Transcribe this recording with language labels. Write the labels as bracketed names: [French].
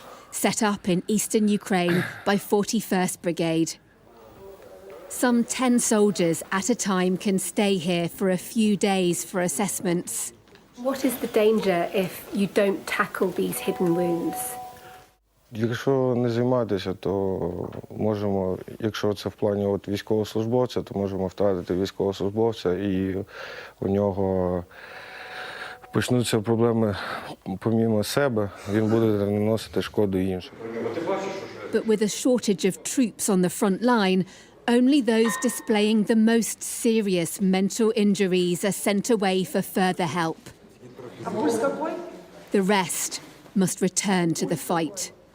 [English] Set up in eastern Ukraine by 41st Brigade. Some 10 soldiers at a time can stay here for a few days for assessments. What is the danger if you don't tackle these hidden wounds? [Ukrainian] Якщо не займатися, то можемо, якщо це в плані військовослужбовця, то можемо втратити військовослужбовця і у нього почнуться проблеми помімо себе, він буде наносити шкоду іншим. [English] But with a shortage of troops on the front line, only those displaying the most serious mental injuries are sent away for further help. The rest must return to the fight.